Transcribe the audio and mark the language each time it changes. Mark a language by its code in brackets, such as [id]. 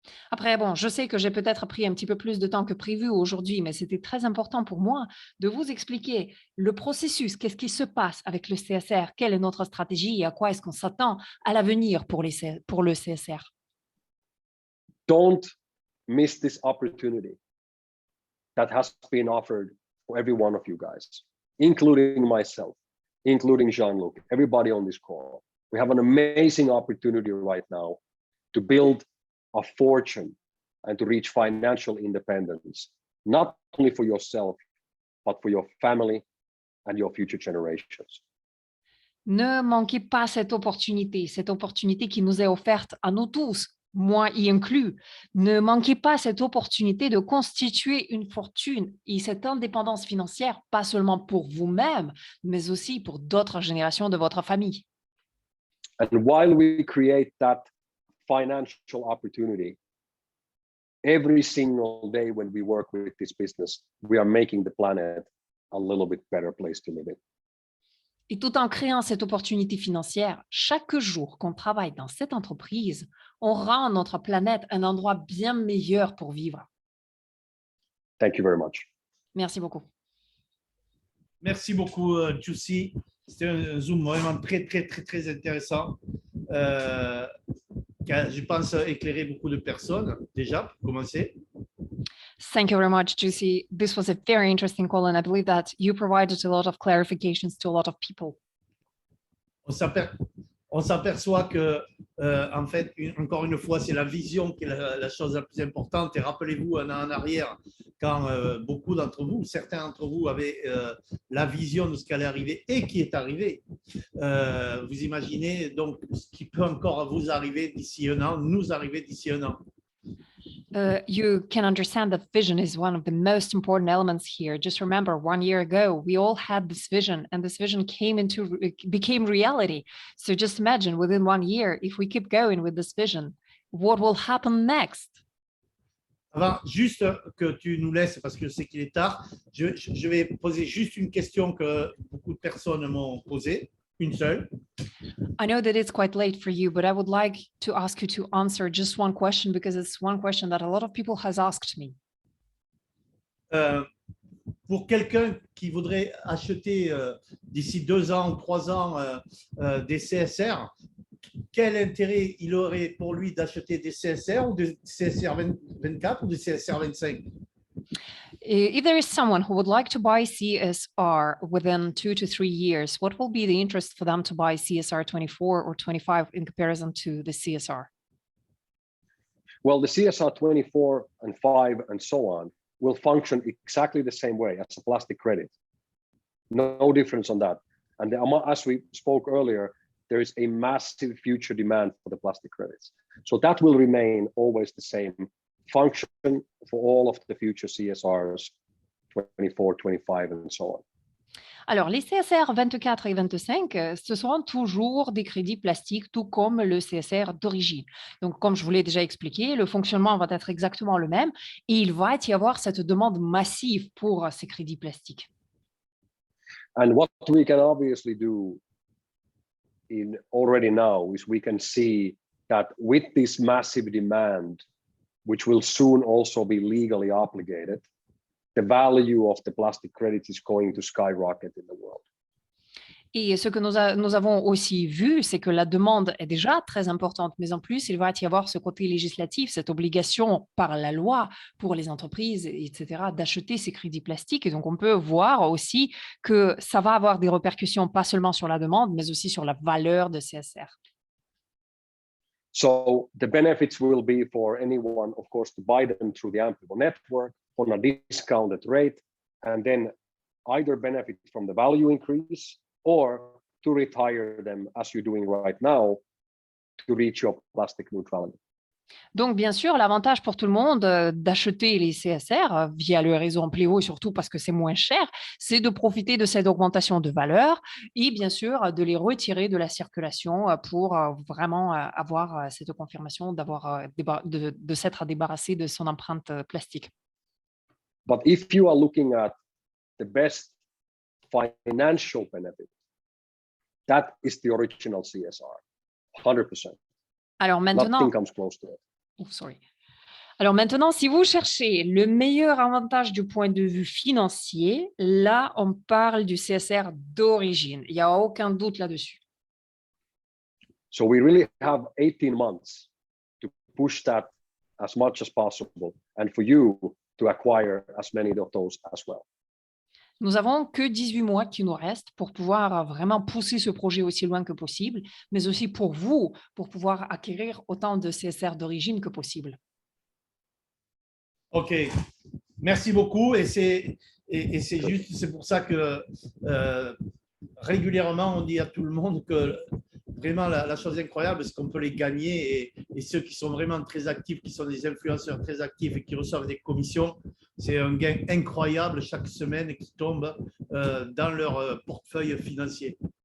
[fr] Après, bon, je sais que j'ai peut-être pris un petit peu plus de temps que prévu aujourd'hui, mais c'était très important pour moi de vous expliquer le processus, qu'est-ce qui se passe avec le CSR, quelle est notre stratégie et à quoi est-ce qu'on s'attend à l'avenir pour le CSR. [en] Don't miss this opportunity that has been offered for every one of you guys, including myself, including Jean-Luc, everybody on this call. We have an amazing opportunity right now to build a fortune and to reach financial independence, not only for yourself, but for your family and your future generations. [fr] Ne manquez pas cette opportunité qui nous est offerte à nous tous, moi y inclus. Ne manquez pas cette opportunité de constituer une fortune et cette indépendance financière, pas seulement pour vous-même, mais aussi pour d'autres générations de votre famille. [en] And while we create that financial opportunity, every single day when we work with this business, we are making the planet a little bit better place to live in. [fr] Et tout en créant cette opportunité financière, chaque jour qu'on travaille dans cette entreprise, on rend notre planète un endroit bien meilleur pour vivre. [en] Thank you very much. [fr] Merci beaucoup. Merci beaucoup, Jussi. C'était un Zoom vraiment très intéressant. Qui a, je pense, éclairé beaucoup de personnes, déjà, pour commencer. [en] Thank you very much, Jussi. This was a very interesting call, and I believe that you provided a lot of clarifications to a lot of people. [fr] On s'aperçoit que, en fait, encore une fois, c'est la vision qui est la chose la plus importante. Et rappelez-vous, un an en arrière, quand beaucoup d'entre vous, certains d'entre vous avaient la vision de ce qui allait arriver et qui est arrivé. Vous imaginez donc ce qui peut encore vous arriver d'ici un an, nous arriver d'ici un an. [en] You can understand that vision is one of the most important elements here. Just remember, 1 year ago, we all had this vision, and this vision became reality. So just imagine, within 1 year, if we keep going with this vision, what will happen next? [fr] Avant, juste que tu nous laisses, parce que je sais qu'il est tard, je vais poser juste une question que beaucoup de personnes m'ont posée, une seule. [en] I know that it's quite late for you, but I would like to ask you to answer just one question, because it's one question that a lot of people has asked me. [fr] Pour quelqu'un qui voudrait acheter d'ici 2 ans ou 3 ans des CSR, quel intérêt il aurait pour lui d'acheter des CSR ou des CSR 24 ou des CSR 25? [en] If there is someone who would like to buy CSR within 2 to 3 years, what will be the interest for them to buy CSR 24 or 25 in comparison to the CSR? Well, the CSR 24 and 5 and so on will function exactly the same way as a plastic credit. No difference on that. And as we spoke earlier, there is a massive future demand for the plastic credits. So that will remain always the same function for all of the future CSRs 24, 25 and so on. [fr] Alors, les CSR 24 et 25, ce seront toujours des crédits plastiques, tout comme le CSR d'origine. Donc, comme je vous l'ai déjà expliqué, le fonctionnement va être exactement le même et il va y avoir cette demande massive pour ces crédits plastiques. [en] And what we can obviously do already now is we can see that with this massive demand, which will soon also be legally obligated, the value of the plastic credits is going to skyrocket in the world. [fr] Et ce que nous avons aussi vu, c'est que la demande est déjà très importante, mais en plus, il va y avoir ce côté législatif, cette obligation par la loi pour les entreprises, etc., d'acheter ces crédits plastiques. Et donc, on peut voir aussi que ça va avoir des répercussions, pas seulement sur la demande, mais aussi sur la valeur de CSR. [en] So the benefits will be for anyone, of course, to buy them through the Amplify network on a discounted rate, and then either benefit from the value increase or to retire them as you're doing right now to reach your plastic neutrality. [fr] Donc, bien sûr, l'avantage pour tout le monde d'acheter les CSR via le réseau Amplify, surtout parce que c'est moins cher, c'est de profiter de cette augmentation de valeur et bien sûr de les retirer de la circulation pour vraiment avoir cette confirmation de s'être débarrassé de son empreinte plastique. [en] But if you are looking at the best financial benefit, that is the original CSR, 100%. [fr] Alors maintenant, [en] Nothing comes close to it. Oh, sorry. [fr] Alors maintenant, si vous cherchez le meilleur avantage du point de vue financier, là, on parle du CSR d'origine. Il n'y a aucun doute là-dessus. [en] So we really have 18 months to push that as much as possible, and for you to acquire as many of those as well. [fr] Nous n'avons que 18 mois qui nous restent pour pouvoir vraiment pousser ce projet aussi loin que possible, mais aussi pour vous, pour pouvoir acquérir autant de CSR d'origine que possible. OK. Merci beaucoup. Et c'est pour ça que régulièrement, on dit à tout le monde que vraiment la chose incroyable, c'est qu'on peut les gagner et ceux qui sont vraiment très actifs, qui sont des influenceurs très actifs et qui reçoivent des commissions, c'est un gain incroyable chaque semaine qui tombe dans leur portefeuille financier.